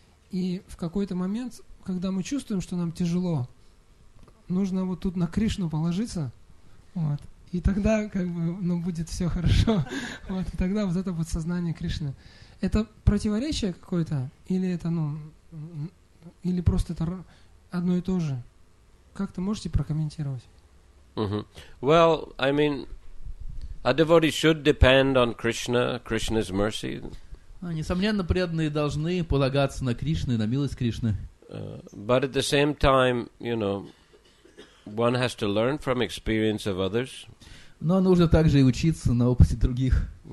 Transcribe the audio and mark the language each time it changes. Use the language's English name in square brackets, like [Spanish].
[Russian] И в какой-то момент, когда мы чувствуем, что нам тяжело, нужно вот тут на Кришну положиться, вот, и тогда как бы, будет все хорошо. Вот, и тогда вот это вот сознание Кришны. Это противоречие какое-то? Или это, или просто это одно и то же? Как-то можете прокомментировать? [English] Well, I mean, a devotee should depend on Krishna, Krishna's mercy. [Russian] Несомненно, преданные должны полагаться на Кришну и на милость Кришны. [English] But at the same time, one has to learn from experience of others. [Russian] Но нужно также и учиться на опыте других.